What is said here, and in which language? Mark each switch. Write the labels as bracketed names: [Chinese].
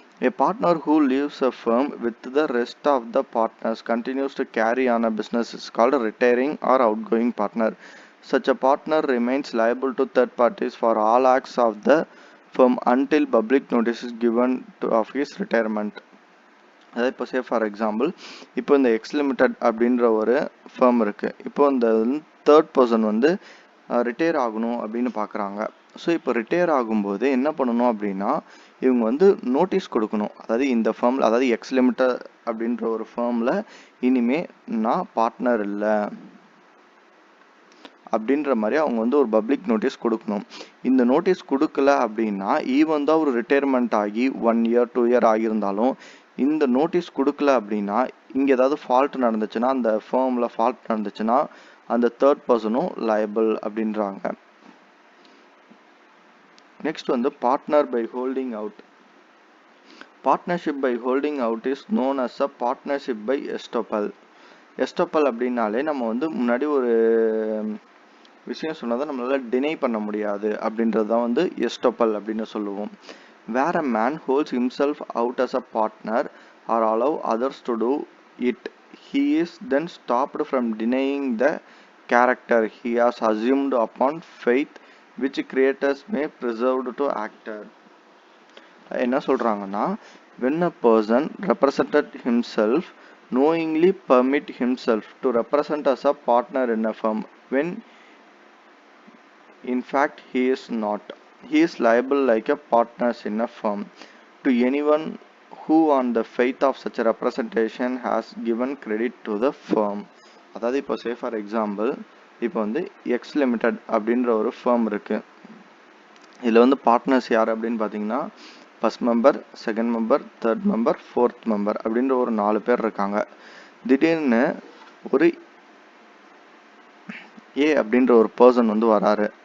[English] A partner who leaves a firm with the rest of the partners continues to carry on a business is called a retiring or outgoing partner. Such a partner remains liable to third parties for all acts of the firm until public notice is given of his retirement. [Tamil] அதாவது இப்போ [English] say for example [Tamil] இப்போ இந்த X limited அப்படின்ற ஒரு fame இருக்குது. இப்போ இந்த third person வந்து ரிட்டையர் ஆகணும் அப்படின்னு பார்க்குறாங்க. ஸோ இப்போ ரிட்டையர் ஆகும்போது என்ன பண்ணணும் அப்படின்னா இவங்க வந்து நோட்டீஸ் கொடுக்கணும். அதாவது இந்த ஃபேமில் அதாவது எக்ஸ் லிமிடெட் அப்படின்ற ஒரு ஃபேமில் இனிமே நான் பார்ட்னர் இல்லை அப்படின்ற மாதிரி அவங்க வந்து ஒரு பப்ளிக் நோட்டீஸ் கொடுக்கணும். இந்த நோட்டீஸ் கொடுக்கல அப்படின்னா ஈவன் தான் ஒரு ரிட்டையர்மெண்ட் ஆகி 1 year 2 year ஆகியிருந்தாலும் இந்த நோட்டீஸ் கொடுக்கல அப்படின்னா இங்கே ஏதாவது ஃபால்ட் நடந்துச்சுன்னா அந்த ஃபேமில் ஃபால்ட் நடந்துச்சுன்னா அந்த தேர்ட் பர்சனும் லயபிள் அப்படின்றாங்க. [English] Next வந்து partner by holding out. Partnership by holding out is known as a partnership by estoppel. [Tamil] Estoppel அப்படின்னாலே நம்ம வந்து முன்னாடி ஒரு விஷயம் சொன்னதை நம்மளால டினை பண்ண முடியாது அப்படின்றது தான் வந்து எஸ்டோப்பல் அப்படின்னு சொல்லுவோம். [English] Where a man holds himself out as a partner or allow others to do it, he is then stopped from denying the character he has assumed upon faith which creators may preserve to actor. [Tamil] என்ன சொல்றாங்கன்னா [English] when a person represented himself knowingly permit himself to represent as a partner in a firm when in fact he is not, he is liable like a partner in a firm to anyone who on the faith of such a representation has given credit to the firm. [Tamil] அதாவது இப்போ [English] say for example [Tamil] இப்போ வந்து X limited அப்படின்ற ஒரு fame இருக்கு. இதில் வந்து partners யார் அப்படின்னு பார்த்தீங்கன்னா first member, second member, third member, fourth member அப்படின்ற ஒரு 4 பேர் இருக்காங்க. திடீர்னு ஒரு ஏ அப்படின்ற ஒரு பர்சன் வந்து வராரு.